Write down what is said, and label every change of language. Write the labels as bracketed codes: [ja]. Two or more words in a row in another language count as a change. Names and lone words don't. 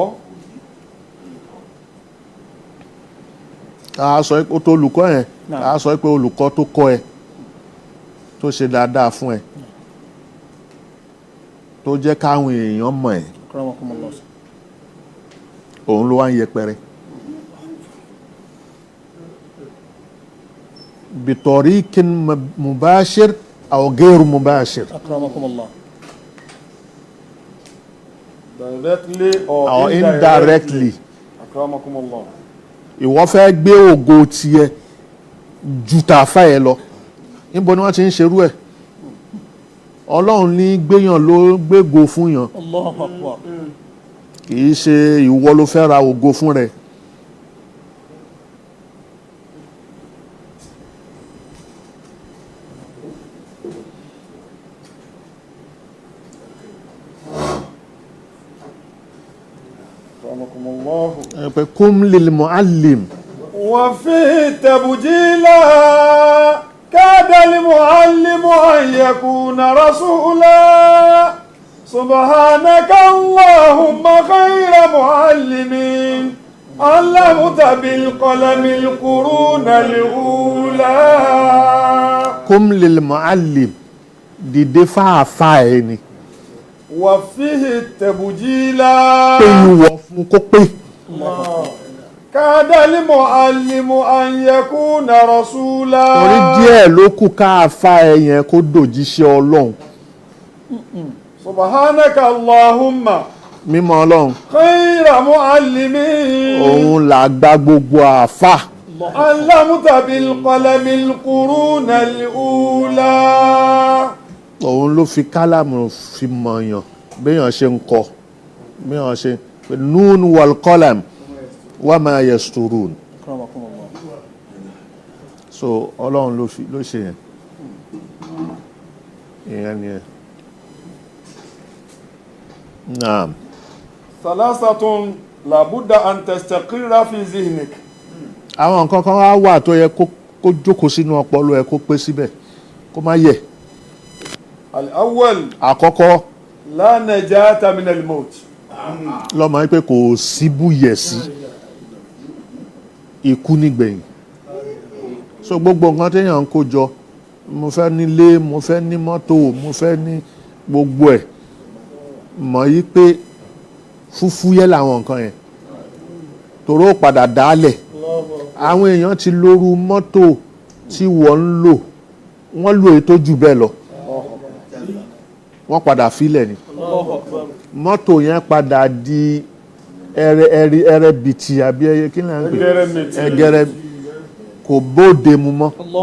[yo] a sọ pé tó olùkọ́ yẹn a sọ pé olùkọ́ tó kọ́ ẹ tó ṣe dáadáa fún ẹ tó jẹ́ káwọn èèyàn mọ̀ ẹ́ òun ló wá ń yẹpẹrẹ [ar] بطريق مباشر أو غير مباشر [en] directly or indirectly. [ar] Akramakumullah. [yo] Ìwọ fẹ́ gbé ògo tiẹ̀ ju tàfà ẹ lọ níbo ni wọ́n ti ń ṣerú ẹ̀ Ọlọ́run ní gbéyàn ló gbégo fún yàn kì í ṣe ìwọ ló fẹ́ ra ògo fún rẹ̀. [ar] قم للمعلم وفه التبجيلا كاد المعلم أن يكون رسولا سبحانك اللهم خير معلمين علمت بالقلم القرون الأولى قم للمعلم [yo] dìde fáàfáà ẹni [ar] وفيه التبجيلا [yo] pé ìwọ̀ fún kó pé [ar] كاد المعلم أن يكون رسولا [yo] torí díẹ̀ ló kù káàfáà ẹ yẹn kó dòjíṣẹ́ ọlọ́run [ar] سبحانك اللهم [yo] mímọ́ ọlọ́run [ar] خير معلم [yo] òun là gba gbogbo àáfà [ar] علمت بالقلم القرون الأولى [yo] òun ló fi kálámù fi mọ̀yàn béèyàn ṣe ń kọ béèyàn ṣe [ar] ن والقلم وما يسطرون [yo] so ọlọ́run ló ṣe yẹn ìyẹn ni ẹ naam [ar] ثلاثة لابد أن تستقر في ذهنك [yo] àwọn nǹkan kan wá wà tó yẹ kó jókòó sínú ọpọlọ ẹ kó pé síbẹ̀ kó má yẹ̀ [ar] الأول [yo] àkọ́kọ́ [ar] لا نجاة من الموت [yo] lọ́mọ yín pé kò síbúyẹ̀ sí ikú nígbẹ̀yìn so gbogbo nǹkan téèyàn ń kó jọ mo fẹ́ nílé mo fẹ́ ní mọ́tò mo fẹ́ ní gbogbo ẹ̀ mọ̀ yí pé fúfúyẹ́ làwọn nǹkan yẹn toró padà dálẹ̀ àwọn èèyàn ti lóru mọ́tò tí wọ́n ń lò wọ́n lò èyí tó jù bẹ́ẹ̀ lọ wọ́n padà filẹ̀ ni mọ́tò yẹn padà di ẹrẹ bìtì àbí ẹyẹ kí ni à ń pè ẹgẹrẹ kò bóde mu mọ́